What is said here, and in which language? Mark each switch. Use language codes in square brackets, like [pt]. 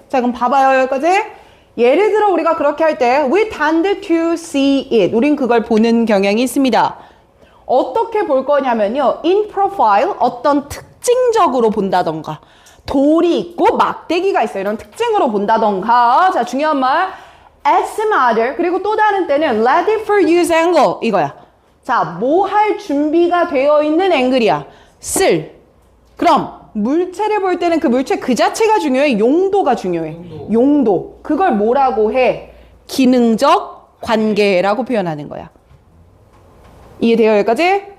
[ko] 자, 그럼 봐봐요, 여기까지. 예를 들어 우리가 그렇게 할 때 [en] we tend to see it. [ko] 우린 그걸 보는 경향이 있습니다. 어떻게 볼 거냐면요. [en] in profile, [ko] 어떤 특징적으로 본다던가, 돌이 있고 막대기가 있어요. 이런 특징으로 본다던가. 자, 중요한 말. [en] at some other, [ko] 그리고 또 다른 때는 [en] ready for use angle, [ko] 이거야. 자, 뭐 할 준비가 되어 있는 앵글이야. 쓸. 그럼 물체를 볼 때는 그 물체 그 자체가 중요해? 용도가 중요해? 용도. 그걸 뭐라고 해? 기능적 관계라고 표현하는 거야. 이해돼요 여기까지?